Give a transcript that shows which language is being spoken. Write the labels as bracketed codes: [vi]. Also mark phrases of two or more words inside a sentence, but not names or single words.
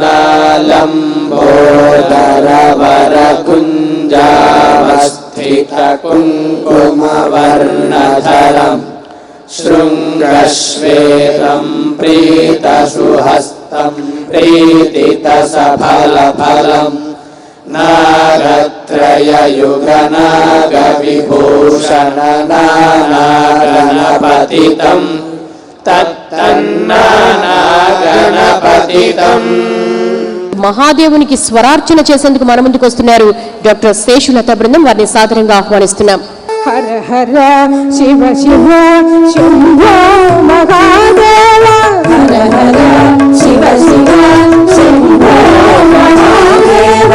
[sa] नालम्बोदर वरकुञ्जावस्थित कुङ्कुमवर्णधरं शृङ्गश्वेतं प्रीतसुहस्तं प्रीतितसफलफलं नागत्रययुगनागविभूषण नानागणपतितं तत्तन्नानागणपतितं. [te] మహాదేవునికి స్వరార్చన చేసేందుకు మన ముందుకు వస్తున్నారు డాక్టర్ శేషులత బృందం. వారిని సాదరంగా ఆహ్వానిస్తున్నాం. [sa] హర హర శివ శివ శంభో మహాదేవ. హర హర శివ శివ శంభో మహాదేవ.